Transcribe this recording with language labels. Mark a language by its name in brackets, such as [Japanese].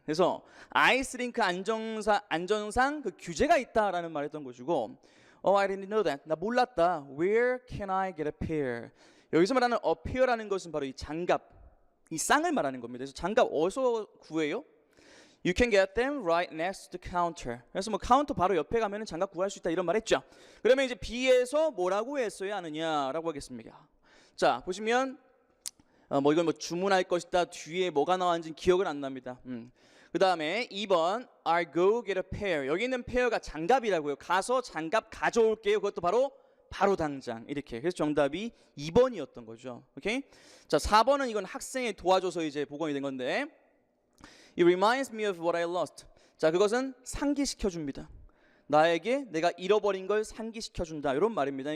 [Korean] 그래서 아이스 링크 안전상 그 규제가 있다라는 말했던 것이고, [English] I didn't know that. [Korean] 나 몰랐다. [English] Where can I get a pair? [Korean] 여기서 말하는 a pair라는 것은 바로 이 장갑, 이 쌍을 말하는 겁니다. 그래서 장갑 어디서 구해요? [English] You can get them right next to the counter. [Korean] 그래서 카운터 바로 옆에 가면은 장갑 구할 수 있다 이런 말 했죠. 그러면 이제 B에서 뭐라고 했어야 하느냐라고 하겠습니다. 자, 보시면 이건 주문할 것이다. 뒤에 뭐가 나왔는지 기억은 안 납니다. 그 다음에 2번 [English] I'll go get a pair. [Korean] 여기 있는 pair가 장갑이라고요. 가서 장갑 가져올게요. 그것도 바로 당장 이렇게. 그래서 정답이 2번이었던 거죠. 오케이? 자, 4번은 이건 학생이 도와줘서 이제 복원이 된 건데, [English] It reminds me of what I lost. [Korean] 자, 그것은 상기시켜 줍니다. 나에게 내가 잃어버린 걸 상기시켜 준다 이런 말입니다.